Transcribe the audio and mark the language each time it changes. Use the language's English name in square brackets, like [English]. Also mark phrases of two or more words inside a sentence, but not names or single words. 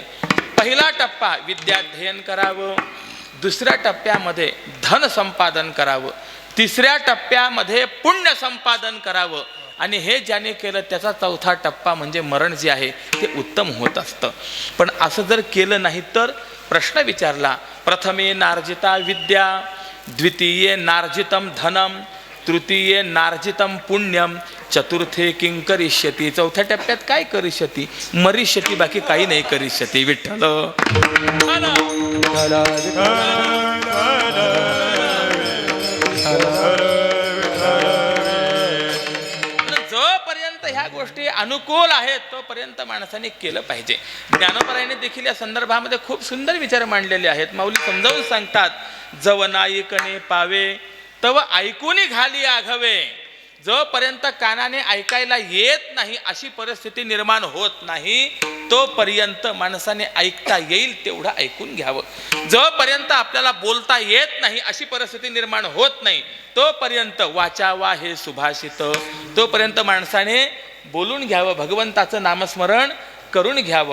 [Marathi] पहिला टप्पा विद्याध्ययन करावं, दुसऱ्या टप्प्यामध्ये धन संपादन करावं, तिसऱ्या टप्प्यामध्ये पुण्य संपादन करावं आणि हे ज्याने केलं त्याचा चौथा टप्पा म्हणजे मरण जे आहे ते उत्तम होत असतं. पण असं जर केलं नाही तर प्रश्न विचारला [Sanskrit] प्रथमे नार्जिता विद्या द्वितीये नार्जितम धनम तृतीये नार्जितम पुण्यम चतुर्थे किं करिष्यती. [Marathi] चौथ्या टप्प्यात काय [Sanskrit] करिष्यती मरिष्यती [Marathi] बाकी काही नाही करिष्यती. विठ्ठल जोपर्यंत ह्या गोष्टी अनुकूल आहेत तोपर्यंत माणसाने केलं पाहिजे. ज्ञानोबरायाने देखील या संदर्भामध्ये खूप सुंदर विचार मांडलेले आहेत. माऊली समजावून सांगतात जव नाईकने पावे तव ऐकूनी घाली आघवे. जोपर्यंत कानाने ऐकायला येत नाही अशी परिस्थिती निर्माण होत नाही तोपर्यंत माणसाने ऐकता येईल तेवढं ऐकून घ्यावं. जोपर्यंत आपल्याला बोलता येत नाही अशी परिस्थिती निर्माण होत नाही तोपर्यंत वाचा वा हे सुभाषित तोपर्यंत माणसाने बोलून घ्यावं, भगवंताचं नामस्मरण करून घ्यावं.